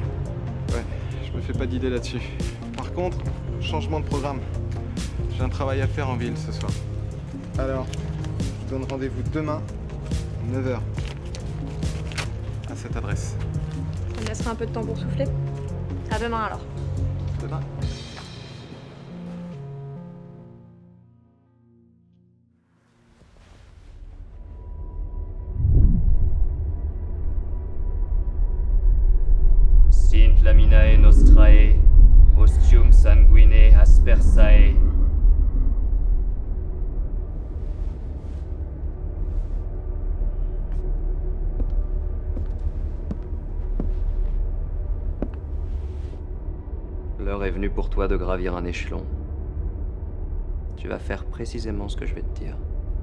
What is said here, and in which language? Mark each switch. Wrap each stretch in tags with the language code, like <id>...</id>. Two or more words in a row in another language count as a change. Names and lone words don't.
<fr>Ouais, je me fais pas d'idée là-dessus. Par contre, changement de programme. J'ai un travail à faire en ville ce soir. Alors, je vous donne rendez-vous demain, 9h. À cette adresse. Ça me laissera un peu de temps pour souffler. À demain alors. Demain.</fr> <la>Sint laminae nostrae, ostium sanguine aspersae.</la> <fr>L'heure est venue pour toi de gravir un échelon. Tu vas faire précisément ce que je vais te dire.</fr>